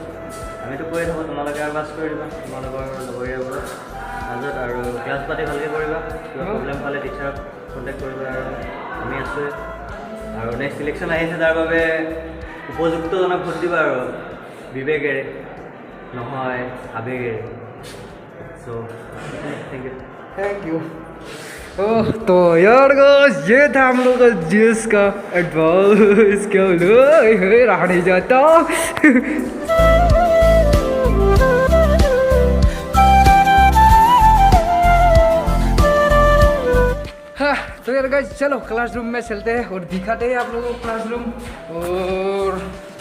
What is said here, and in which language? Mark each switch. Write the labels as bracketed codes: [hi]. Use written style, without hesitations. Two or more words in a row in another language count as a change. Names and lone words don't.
[as] আমিতো কৈ থাকোঁ, তোমালোকে আৰু পাছ কৰি দিবা তোমালোকৰ লগৰীয়াবোৰক মাজত। আৰু ক্লাছ পাতি ভালকৈ কৰিবা, কিবা প্ৰব্লেম পালে টিচাৰক কণ্টেক্ট কৰিবা। আৰু আমি আছোঁৱে। আৰু [en] next election [as] আহিছে, তাৰ বাবে উপযুক্তজনক ভোট দিবা আৰু বিবেকেৰে নহয় আবেগেৰে। চ' [en] thank you. [hi] ओह तो यार गाइस ये था हम लोग का जीएस का एडवाइस। क्या रहा नहीं जाता। तो यार गाइस चलो क्लासरूम में चलते हैं और दिखाते हैं आप लोगों को क्लासरूम।